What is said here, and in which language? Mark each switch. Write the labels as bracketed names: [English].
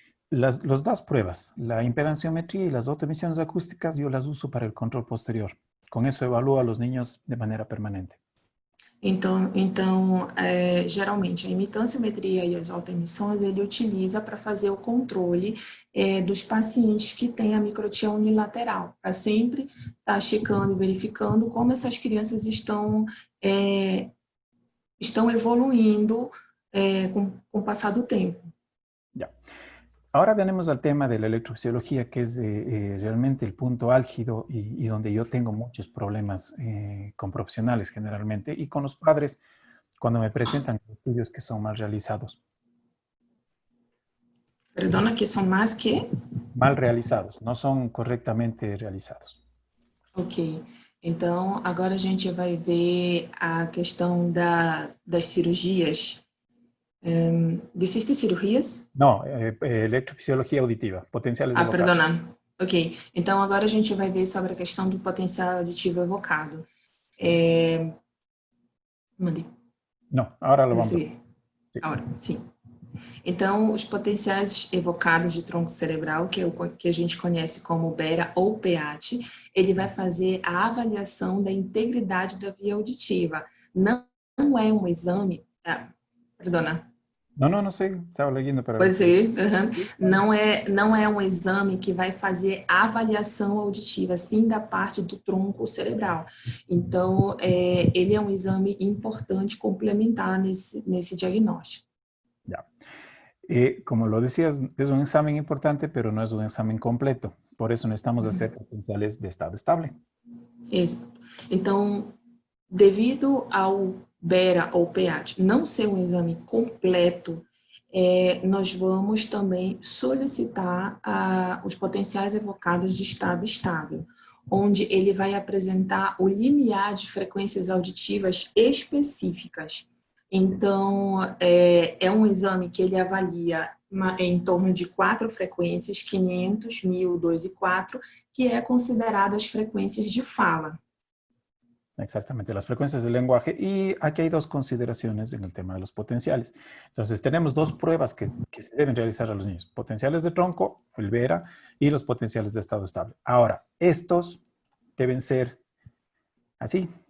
[Spanish] Las dos pruebas, la impedanciometría y las otoemisiones acústicas, yo las uso para el control posterior. Con eso evalúo a los niños de manera permanente. [Portuguese] Então geralmente, a imitanciometria e as autoemissões, ele utiliza para fazer o controle dos pacientes que têm a microtia unilateral, para sempre estar checando e verificando como essas crianças estão evoluindo com o passar do tempo. [Spanish] Ya. Ahora venimos al tema de la electrofisiología, que es realmente el punto álgido y donde yo tengo muchos problemas con profesionales generalmente y con los padres cuando me presentan estudios que son mal realizados. Perdona, que são mais que? Mal realizados, no son correctamente realizados. Ok. [Portuguese] Então, agora a gente vai ver a questão das cirurgias. Desiste cirurgias? [Spanish] No, electrofisiología auditiva, potenciales evocados. Perdona. Ok. [Portuguese] Então, agora a gente vai ver sobre a questão do potencial auditivo evocado. Mande. [Spanish] No, ahora lo vamos a ver. [Portuguese] Agora, sim. Então, os potenciais evocados de tronco cerebral, que é o que a gente conhece como BERA ou PEAT, ele vai fazer a avaliação da integridade da via auditiva. Não é um exame... perdona. No sei, estava lendo para... Pode ser. Não é um exame que vai fazer a avaliação auditiva, sim, da parte do tronco cerebral. Então, ele é um exame importante, complementar nesse diagnóstico. [Spanish] Ya. Como lo decías, es un examen importante, pero no es un examen completo. Por eso necesitamos hacer potenciales de estado estable. [Portuguese] Exato. Então, devido ao BERA ou PEAT não ser um exame completo, nós vamos também solicitar os potenciais evocados de estado estável, onde ele vai apresentar o limiar de frequências auditivas específicas. Então, é um exame que ele avalia em torno de 4 frequências, 500, 1000, 2 e 4, que é considerado as frequências de fala. [Spanish] Exactamente, las frecuencias del lenguaje. Y aquí hay dos consideraciones en el tema de los potenciales. Entonces, tenemos dos pruebas que se deben realizar a los niños. Potenciales de tronco, el BERA, y los potenciales de estado estable. Ahora, estos deben ser así.